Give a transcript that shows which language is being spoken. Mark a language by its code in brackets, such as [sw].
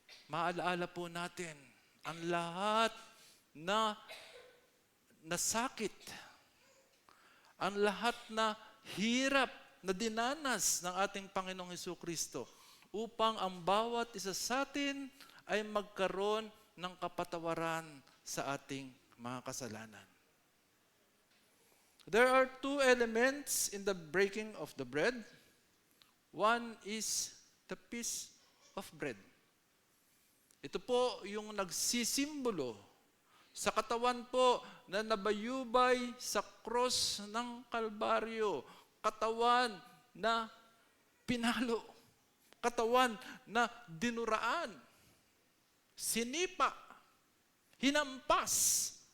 [tl] maalaala po natin ang lahat na nasakit, ang lahat na hirap na dinanas ng ating Panginoong Hesukristo upang ang bawat isa sa atin ay magkaroon ng kapatawaran sa ating mga kasalanan. [en] There are two elements in the breaking of the bread. One is the piece of bread. [tl] Ito po yung nagsisimbolo sa katawan po na nabayubay sa cross ng Kalbaryo. Katawan na pinalo. Katawan na dinuraan. Sinipa. Hinampas.